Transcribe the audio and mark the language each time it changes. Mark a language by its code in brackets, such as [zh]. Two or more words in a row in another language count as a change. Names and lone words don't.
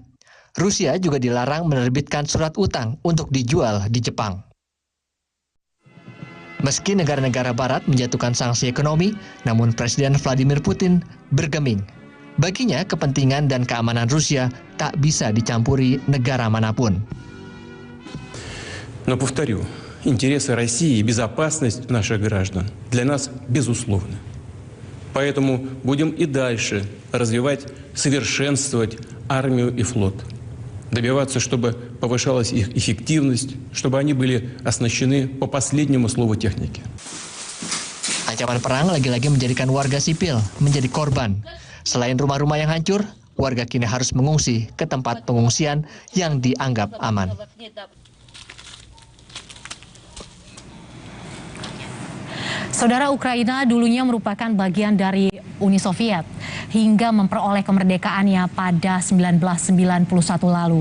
[id] Rusia juga dilarang menerbitkan surat utang untuk dijual di Jepang. Meski negara-negara barat menjatuhkan sanksi ekonomi, namun Presiden Vladimir Putin bergeming. Baginya, kepentingan dan keamanan Rusia tak bisa dicampuri negara manapun. [ru] Но повторю, интересы России и безопасность наших граждан для нас безусловны. Поэтому будем и дальше развивать, совершенствовать армию и флот. Добиваться, чтобы повышалась их эффективность, чтобы они были оснащены по последнему слову техники. [id] Ancaman perang lagi-lagi menjadikan warga sipil menjadi korban. Selain rumah-rumah yang hancur, warga kini harus mengungsi ke tempat pengungsian yang dianggap aman. Saudara, Ukraina dulunya merupakan bagian dari Uni Soviet hingga memperoleh kemerdekaannya pada 1991 lalu.